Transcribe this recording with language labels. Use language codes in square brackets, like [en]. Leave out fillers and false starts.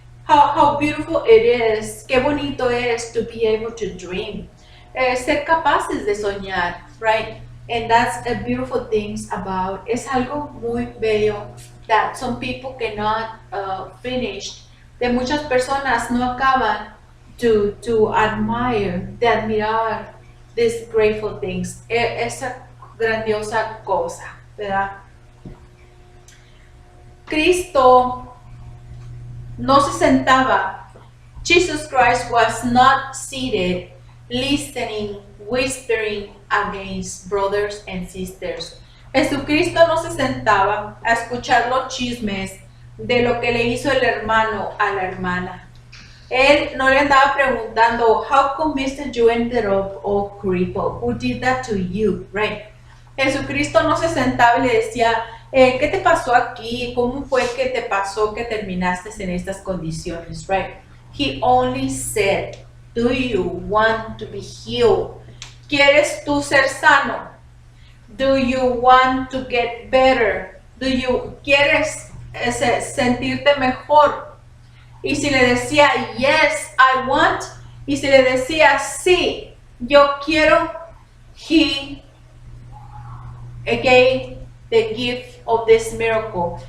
[en] How beautiful it is. [es] Qué bonito es [en] to be able to dream. [es] Ser capaces de soñar, right? [en] And that's a beautiful thing about. [es] Es algo muy bello [en] that some people cannot finish. [es] De muchas personas no acaban [en] to admire, [es] de admirar [en] these grateful things. [es] Esa grandiosa cosa, ¿verdad? Cristo no se sentaba. [en] Jesus Christ was not seated, listening, whispering against brothers and sisters. [es] Jesucristo no se sentaba a escuchar los chismes de lo que le hizo el hermano a la hermana. Él no le andaba preguntando, [en] how come Mr. You ended up all crippled? Who did that to you? Right? [es] Jesucristo no se sentaba y le decía, ¿qué te pasó aquí? ¿Cómo fue que te pasó que terminaste en estas condiciones? [en] Right? He only said, do you want to be healed? [es] ¿Quieres tú ser sano? [en] Do you want to get better? [es] ¿Quieres sentirte mejor? Y si le decía, [en] yes, I want, [es] y si le decía, sí, yo quiero, [en] he gave the gift of this miracle.